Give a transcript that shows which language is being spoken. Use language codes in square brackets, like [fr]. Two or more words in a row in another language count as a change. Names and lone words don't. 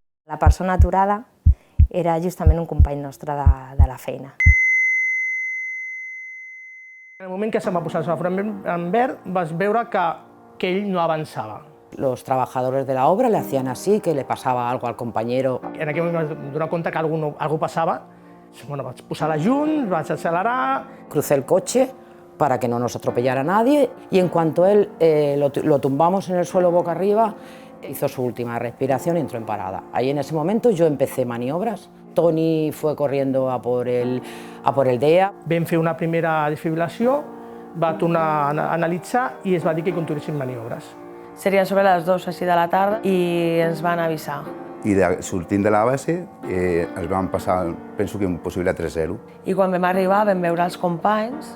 [ca] La persona aturada era justament un company nostre de la feina. En el moment que se'm va posar el semàfor en verd, vas veure que ell no avançava. [es] Los trabajadores de la obra le hacían así, que le pasaba algo al compañero. [ca] En aquell moment vaig donar compte que algú passava. Bueno, vaig posar la llum, vaig accelerar. [es] Crucé el coche para que no nos atropellara nadie y en cuanto él lo tumbamos en el suelo boca arriba, hizo su última respiración y entró en parada. Ahí en ese momento yo empecé maniobras. Toni fue corriendo a por el DEA. [ca] Vam fer una primera desfibrilació, va tornar a analitzar i es va dir que continuessin maniobres. Serien sobre les 2 així de la tarda i ens van avisar. I sortint de la base es van passar, penso que un possible 3-0. I quan vam arribar vam veure els companys.